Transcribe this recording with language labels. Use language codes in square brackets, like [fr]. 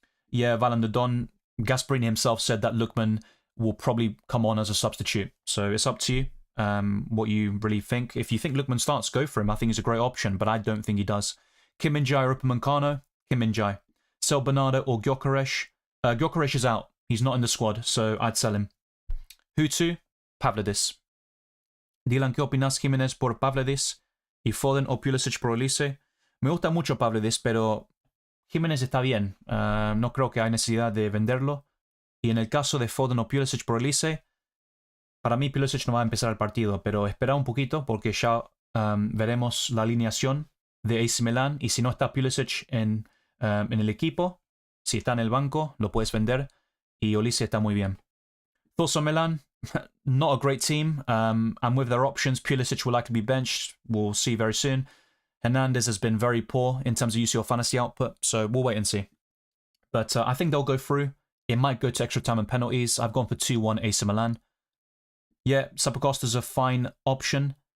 [en] Yeah, Valanderdon, Gasperini himself said that Lookman will probably come on as a substitute. So it's up to you what you really think. If you think Lookman starts, go for him. I think he's a great option, but I don't think he does. Kim Min-jae or Upamecano? Kim Min-jae. Sell Bernardo or Gyökeres? Gyökeres is out. He's not in the squad, so I'd sell him. Who to? Pavlidis. [es] Dylan, ¿qué opinas Jiménez por Pavlidis? ¿Y Foden o Pulisic por Elise? Me gusta mucho Pavlidis, pero Jiménez está bien. No creo que hay necesidad de venderlo. Y en el caso de Foden o Pulisic por Elise, para mí Pulisic no va a empezar el partido, pero espera un poquito porque ya veremos la alineación de AC Milan y si no está Pulisic en el equipo, si está en el banco, lo puedes vender y Olise está muy bien. [en] Thoughts on Milan? Not a great team, and with their options, Pulisic will likely be benched. We'll see very soon. Hernandez has been very poor in terms of UCL Fantasy output, so we'll wait and see. But I think they'll go through. It might go to extra time and penalties. I've gone for 2-1 AC Milan. Yeah, Zappacosta's a fine option.